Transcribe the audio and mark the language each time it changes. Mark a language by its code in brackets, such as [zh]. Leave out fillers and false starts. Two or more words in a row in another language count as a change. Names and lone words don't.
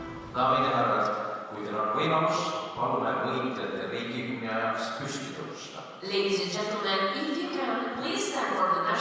[et] daamid ja härrad, kui teil on võimalus, palume võitlejate riigihümni ajaks püsti tõusta. [en] Ladies and gentlemen, if you can, please stand for the